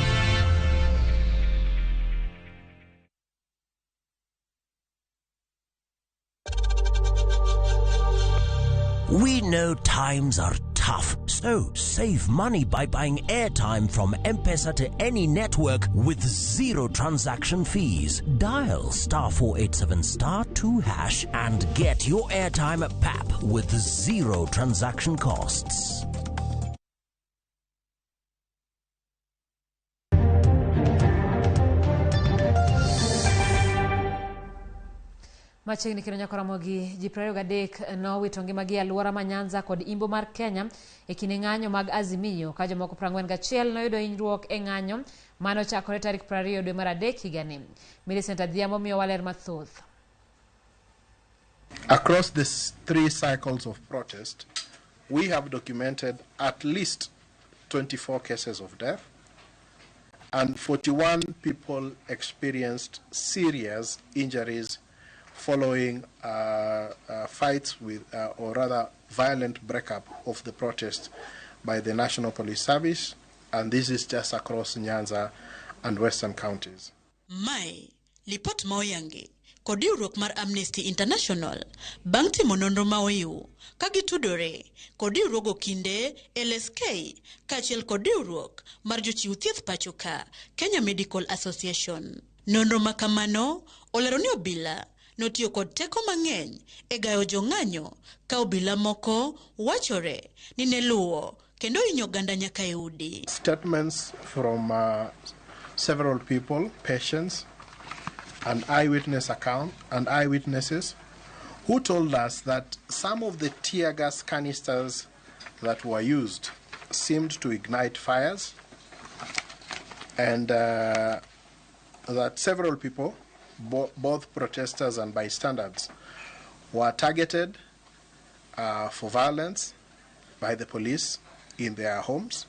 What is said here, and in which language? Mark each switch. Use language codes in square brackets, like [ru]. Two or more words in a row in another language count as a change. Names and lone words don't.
[en] We know times are tough, so save money by buying airtime from M-Pesa to any network with 0 transaction fees. Dial *487 *2# and get your airtime PAP with 0 transaction costs. [luo] Machiegni kino nyako Ramogi ji 23 nowito ngimagi e alwora ma Nyanza kod Imbo mar Kenya e kinde ng'anyo mag Azimio ka jomoko 41 noyudo hinyruok e ng'anyo mano chakore tarik 20 dwe mar adek higani. Millicent Adhiambo miyo waler mathoth. [en] Across the 3 cycles of protest, we have documented at least 24 cases of death and 41 people experienced serious injuries following fights with, or rather violent breakup of the protest by the National Police Service, and this is just across Nyanza and Western counties. [luo] Mai, lipot maoyangi, kod riwruok mar Amnesty International, bang' timo nonro maoyu, kagitudore, kod riwruogo kinde LSK, kaachiel kod riwruok mar jochiw thieth pachoka, Kenya Medical Association. Nonro makamano, olero ni obila, notiyo kod teko mang'eny e gayo jong'anyo, ka obila moko wachore ni ne luwo kendo hinyo oganda nyaka e udi. [en] Statements from several people, patients, and eyewitnesses who told us that some of the tear gas canisters that were used seemed to ignite fires, and that several people, both protesters and bystanders, were targeted for violence by the police in their homes.